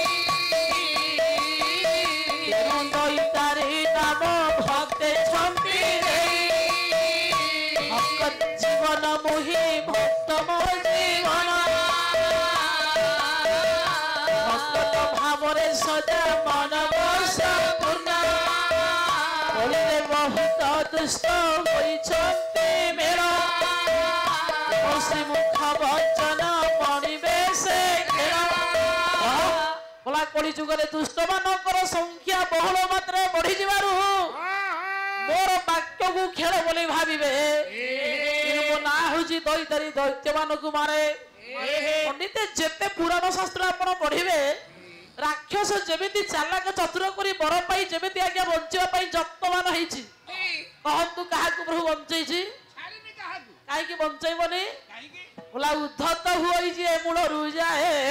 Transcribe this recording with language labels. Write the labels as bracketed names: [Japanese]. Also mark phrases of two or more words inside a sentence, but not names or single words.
[Odia] ଦୈତାରୀ ନାମ ଭକ୍ତେ ଛମ୍ପି ଭକ୍ତ ଜୀବନ ମୋହି ଭକ୍ତ ମୋ ଜୀବନ ଭକ୍ତ ଭାବରେ ସଦା ମନ ବସ ପୂର୍ଣ୍ଣ କଳିରେ ବହୁତ ଦୁଷ୍ଟ ହୋଇଛନ୍ତି ମେଳ ଶ୍ରୀମୁଖ ବଚନ ମଣିବେ ସେ ଖେଳ ବୋଲା କଳି ଯୁଗରେ ଦୁଷ୍ଟ ମାନଙ୍କର ସଂଖ୍ୟା ବହୁଳ ମାତ୍ରାରେ ବଢିଯିବାରୁ ମୋର ବାକ୍ୟକୁ ଖେଳ ବୋଲି ଭାବିବେ କିନ୍ତୁ ମୋ ନାଁ ହଉଛି ଦୈତାରୀ ଦୈତ୍ୟ ମାନଙ୍କୁ ମାରେ ପଣ୍ଡିତ ଯେତେ ପୁରାଣ ଶାସ୍ତ୍ର ଆପଣ ପଢିବେ ରାକ୍ଷସ ଯେମିତି ଚାଲାକ ଚତୁର କରି ବର ପାଇ ଯେମିତି ଆଜ୍ଞା ବଞ୍ଚିବା ପାଇଁ ଯତ୍ନବାନ ହେଇଛି କହନ୍ତୁ କାହାକୁ ପ୍ରଭୁ ବଞ୍ଚେଇଛି କାହିଁକି ବଞ୍ଚେଇବନି ବୋଲା ଉଦ୍ଧତ ହୋଇଛି ଏ ମୂଳରୁ ଯାଏ